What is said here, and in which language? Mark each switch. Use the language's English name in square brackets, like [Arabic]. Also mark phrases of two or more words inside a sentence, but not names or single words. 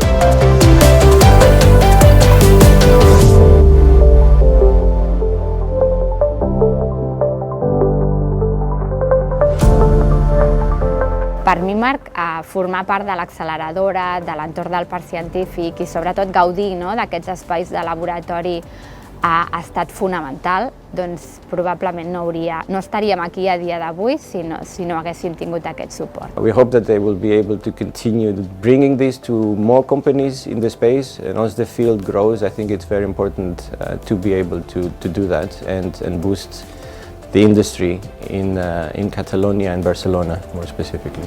[Catalan] Per mi, Marc, formar part de l'acceleradora, de l'entorn del parc científic i sobretot gaudir d'aquests espais de laboratori ha estat fonamental, doncs probablement no estaríem aquí a dia d'avui si no haguéssim tingut aquest suport. [English] We hope that they will be able to continue bringing this to more companies in the space, and as the field grows, I think it's very important to be able to do that and boost the industry in Catalonia and Barcelona more specifically.